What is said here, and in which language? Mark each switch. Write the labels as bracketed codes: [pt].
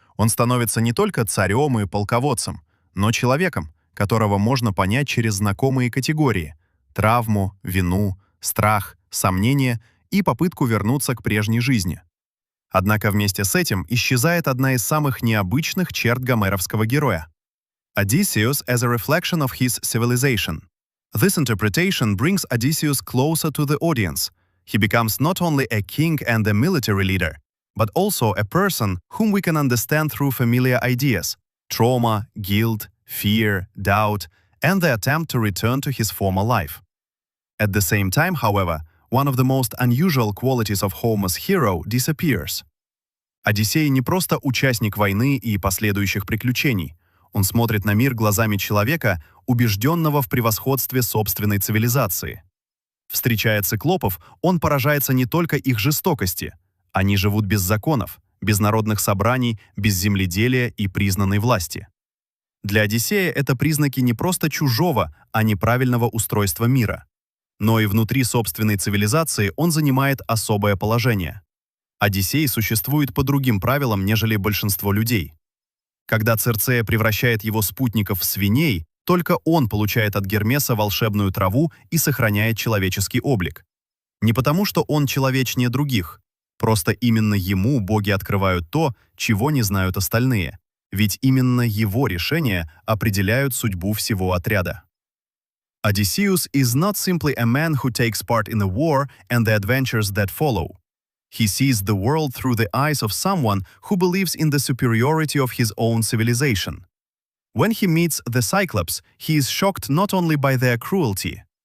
[ru] Он становится не только царем и полководцем, но человеком, которого можно понять через знакомые категории — травму, вину, страх, сомнение и попытку вернуться к прежней жизни. Однако вместе с этим исчезает одна из самых необычных черт гомеровского героя — [en] Odysseus as a reflection of his civilization. This interpretation brings Odysseus closer to the audience. He becomes not only a king and a military leader, but also a person whom we can understand through familiar ideas — trauma, guilt, fear, doubt, and the attempt to return to his former life. At the same time, however, one of the most unusual qualities of Homer's hero disappears. [ru] Одиссей не просто участник войны и последующих приключений. Он смотрит на мир глазами человека, убежденного в превосходстве собственной цивилизации. Встречая циклопов, он поражается не только их жестокости. Они живут без законов, без народных собраний, без земледелия и признанной власти. Для Одиссея это признаки не просто чужого, а неправильного устройства мира. Но и внутри собственной цивилизации он занимает особое положение. Одиссей существует по другим правилам, нежели большинство людей. Когда Цирцея превращает его спутников в свиней, только он получает от Гермеса волшебную траву и сохраняет человеческий облик. Не потому, что он человечнее других, просто именно ему боги открывают то, чего не знают остальные, ведь именно его решения определяют судьбу всего отряда. [en] Odysseus is not simply a man who takes part in a war and the adventures that follow. He sees the world through the eyes of someone who believes in the superiority of his own civilization. When he meets the Cyclops, he is shocked not only by their cruelty.